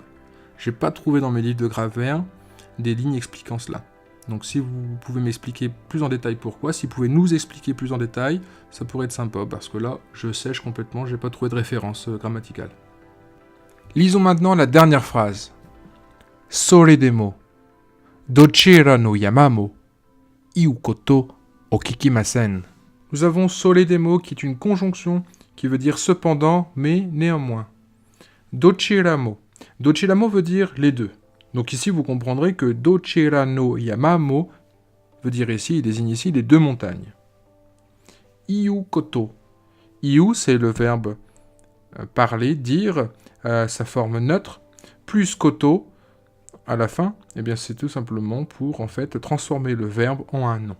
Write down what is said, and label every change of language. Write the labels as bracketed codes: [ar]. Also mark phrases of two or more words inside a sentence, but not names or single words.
[fr] J'ai pas trouvé dans mes livres de grammaire des lignes expliquant cela. Donc si vous pouvez m'expliquer plus en détail pourquoi, si vous pouvez nous expliquer plus en détail, ça pourrait être sympa, parce que là, je sèche complètement, j'ai pas trouvé de référence grammaticale. Lisons maintenant la dernière phrase. [ja] それでも、どちらの山も、言うことを聞きません. [fr] Nous avons [ja] それでも [fr] qui est une conjonction qui veut dire cependant, mais néanmoins. [ja] どちらも. どちらも [fr] veut dire les deux. Donc ici, vous comprendrez que [ja] どちらの山も [fr] veut dire ici, il désigne ici les deux montagnes. [ja] 言うこと. [fr] Iu, c'est le verbe parler, dire, sa forme neutre, plus koto, à la fin, eh bien c'est tout simplement pour en fait transformer le verbe en un nom.